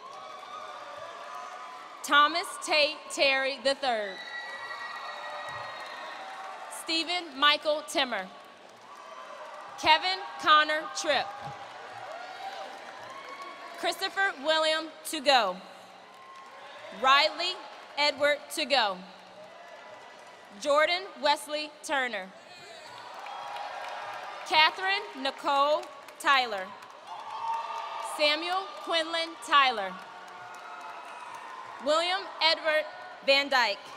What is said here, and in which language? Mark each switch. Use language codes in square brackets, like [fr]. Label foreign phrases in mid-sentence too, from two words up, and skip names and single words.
[en] Thomas Tate Terry III. Stephen Michael Timmer. Kevin Connor Tripp. Christopher William To Go. Riley Edward To Go. Jordan Wesley Turner. Catherine Nicole Tyler. Samuel Quinlan Tyler. William Edward Van Dyke.